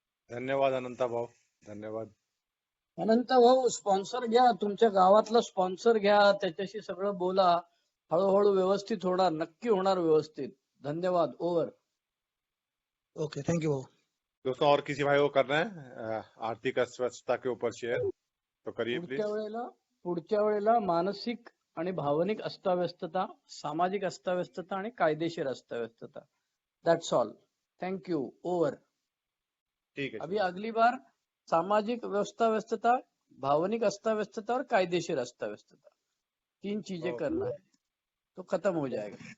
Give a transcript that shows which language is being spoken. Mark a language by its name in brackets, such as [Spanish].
[Marathi] धन्यवाद अनंता भाऊ, धन्यवाद. अनंत भाऊ, स्पॉन्सर घ्या, तुमच्या गावातला स्पॉन्सर घ्या, त्याच्याशी सगळं बोला, हळूहळू व्यवस्थित होणार, नक्की होणार व्यवस्थित. धन्यवाद. ओव्हर. ओके, थँक्यू भाऊ. [Hindi] दोस्तों और किसी भाई को करना है आर्थिक अस्वस्थता के ऊपर शेयर तो करिए प्लीज. [Marathi] पुढच्या वेळेला मानसिक आणि भावनिक अस्ताव्यस्तता, सामाजिक अस्ताव्यस्तता आणि कायदेशीर अस्ताव्यस्तता. [English] That's all. Thank you. Over. [Hindi] ठीक है. अभी अगली बार सामाजिक अस्ताव्यस्तता, भावनिक अस्ताव्यस्तता और कायदेशीर अस्ताव्यस्तता, 3 चीजें करना है तो खत्म हो जाएगा.